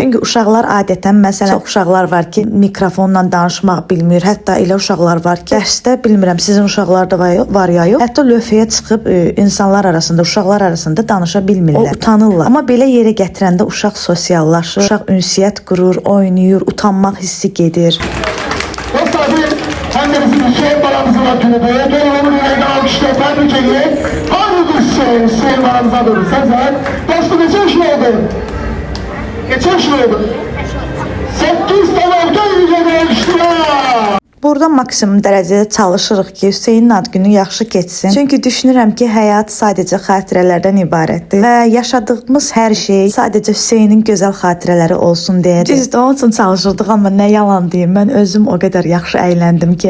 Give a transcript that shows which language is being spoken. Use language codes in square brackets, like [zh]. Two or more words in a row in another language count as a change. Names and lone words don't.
[az] Çünki uşaqlar adətən məsələn çox uşaqlar var ki, mikrofonla danışmaq bilmir. Hətta elə uşaqlar var ki, dərsdə bilmirəm sizin uşaqlarda var ya yox. Hətta lövhəyə çıxıb insanlar arasında, uşaqlar arasında danışa bilmirlər. O utanırlar. Amma belə yerə gətirəndə uşaq sosiallaşır, uşaq ünsiyyət qurur, oynayır, utanmaq hissi gedir. [tr] Hem de bizim Hüseyin balamızın hakkını böyle dolu yayına alkışlar tebrik ediyor. Hadi Hüseyin balamıza doğru. Sezer, dostum geçen şey oldu. Geçen şey oldu. 8 tane ödül alkışlar. [az] Burada maksimum dərəcədə çalışırıq ki, Hüseynin ad günü yaxşı keçsin. Çünki düşünürəm ki, həyat sadəcə xatirələrdən ibarətdir və yaşadığımız hər şey sadəcə Hüseynin gözəl xatirələri olsun deyə. Düzdür, onun üçün çalışırdıq, amma nə yalan deyim, mən özüm o qədər yaxşı əyləndim ki.